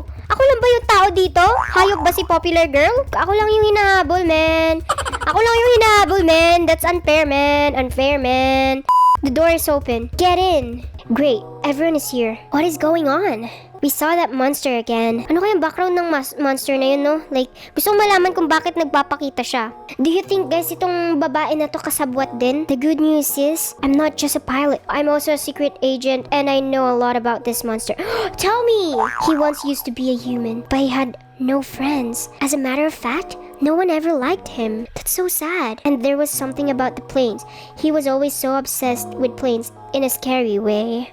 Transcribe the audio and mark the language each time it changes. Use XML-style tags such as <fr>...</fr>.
<tl>Ako lang ba yung tao dito? Hayop ba si Popular Girl? Ako lang yung hinahabol, man. Ako lang yung hinahabol,</tl> <en>man. That's unfair, man. Unfair, man. The door is open. Get in. Great. Everyone is here. What is going on? We saw that monster again.</en> <tl>Ano kayang background ng monster na yun, no? Like, gusto kong malaman kung bakit nagpapakita siya.</tl> <en>Do you think, guys,</en> <tl>itong babae na to kasabwat din?</tl> <en>The good news is, I'm not just a pilot. I'm also a secret agent, and I know a lot about this monster. Tell me! He once used to be a human, but he had no friends. As a matter of fact, no one ever liked him. That's so sad. And there was something about the planes. He was always so obsessed with planes in a scary way.</en>